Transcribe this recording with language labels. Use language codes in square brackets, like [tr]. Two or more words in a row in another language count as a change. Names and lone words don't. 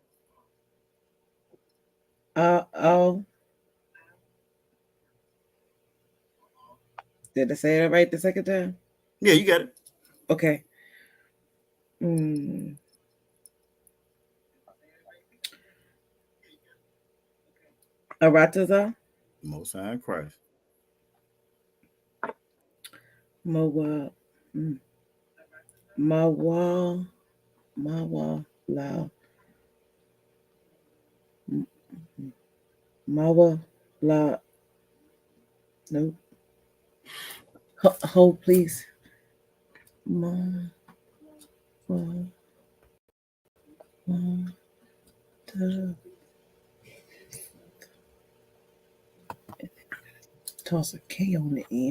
[en] Did I say it right the second time? Yeah, you got it. Okay. Arataza. Most High Christ. Mawa. La. Mawa La. No. Hold, please. Toss a K on the end.